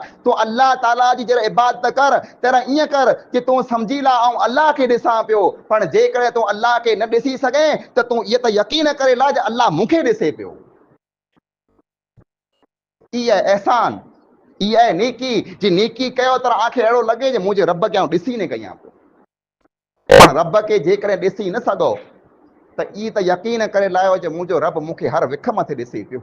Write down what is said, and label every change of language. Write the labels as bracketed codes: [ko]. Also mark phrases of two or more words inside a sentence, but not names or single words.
[sd] तो अल्लाह ताला जी जरा इबादत कर तेरा ईअं कर कि तू समझी ला ऐं अल्लाह खे ॾिसां पियो, पर जेकॾहिं तू अल्लाह खे न ॾिसी सघे त तू इहो त यकीन करे ला जे अल्लाह मूंखे ॾिसे पियो। इहा एहसान, इहा आहे नेकी जी नेकी कयो त आंखे अहिड़ो लॻे जे मुंहिंजे रब खे ॾिसी न कयां पियो। पर रब खे जेकॾहिं ॾिसी न सघो त ई त यकीन करे लायो जे मुंहिंजो रब मूंखे हर विख मथे ॾिसे पियो।